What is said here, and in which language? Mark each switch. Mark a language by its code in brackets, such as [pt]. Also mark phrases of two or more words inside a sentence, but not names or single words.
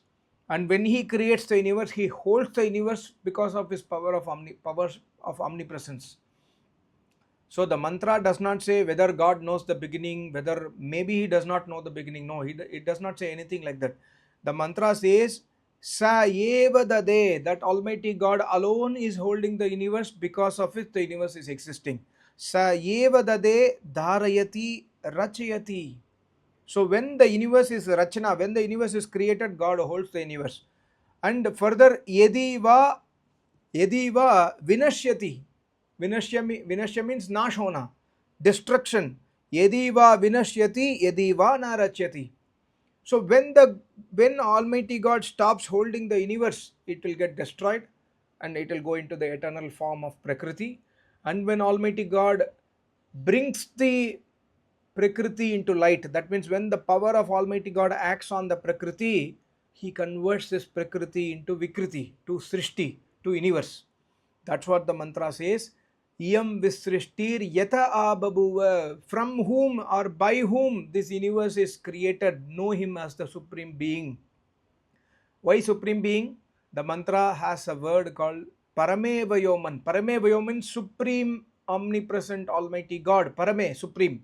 [en] And when he creates the universe, he holds the universe because of his power of omnipresence. So the mantra does not say whether God knows the beginning, whether maybe he does not know the beginning. No, it does not say anything like that. The mantra says, [sa] Sa eva dade, [en] that Almighty God alone is holding the universe, because of it the universe is existing. [sa] Sa eva dade dharayati rachayati. [en] So when the universe is rachana, when the universe is created, God holds the universe. And further, [sa] yediva vinashyati. [en] Vinashya means nashona, destruction. [sa] Yediva vinashyati, yediva narachyati. [en] So when Almighty God stops holding the universe, it will get destroyed and it will go into the eternal form of Prakriti. And when Almighty God brings the Prakriti into light, that means when the power of Almighty God acts on the Prakriti, he converts this Prakriti into Vikriti, to Srishti, to universe. That's what the mantra says. [sa] Iyam visrishtir yata ababuva. [en] From whom or by whom this universe is created, know him as the Supreme Being. Why Supreme Being? The mantra has a word called [sa] Parame Vayoman. Parame Vayoman [en] means Supreme, Omnipresent, Almighty God. Parame, Supreme.